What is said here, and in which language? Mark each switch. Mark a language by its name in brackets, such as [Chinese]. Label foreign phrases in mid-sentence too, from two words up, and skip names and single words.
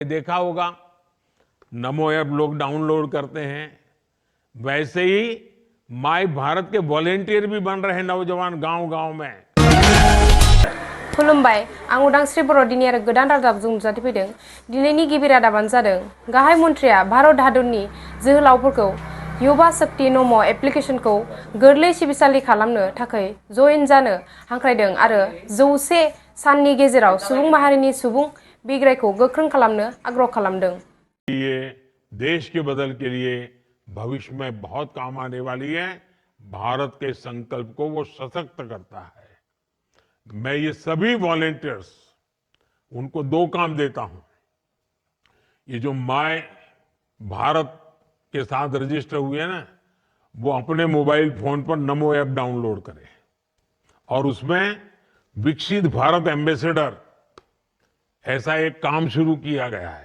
[Hindi] देखा होगा नमो ऐप लोग डाउनलोड करते हैं, वैसे ही माय भारत के वॉलेंटियर भी बन रहे हैं नौजवान गांव-गांव में। [Bodo] खुलुमबाय आं उदांस्रि बर' दिनै आरो गोदान रादाबजों नुजाथि फैदों। दिनैनि गिबि रादाबानो जादों गाहाय मन्थ्रिया भारत हादरनि जोहोलावफोरखौ युवा शक्ति नमो एप्लिकेशनखौ गोरलै सिबिसालि खालामनो थाखाय जइन जानो हांख्रायदों आरो 100 साननि गेजेराव सुबुं माहारिनि सुबुं बिग्रायखौ गोख्रों खालामनो आग्रह खालामदों। [Hindi] ये देश के बदल के लिए भविष्य में बहुत काम आने वाली है। भारत के संकल्प को वो सशक्त करता है। मैं ये सभी वॉलेंटियर्स उनको 2 काम देता हूं। ये जो माय भारत के साथ रजिस्टर हुए ना, वो अपने मोबाइल फोन पर नमो ऐप डाउनलोड करें और उसमें विकसित भारत एम्बेसडर ऐसा एक काम शुरू किया गया है।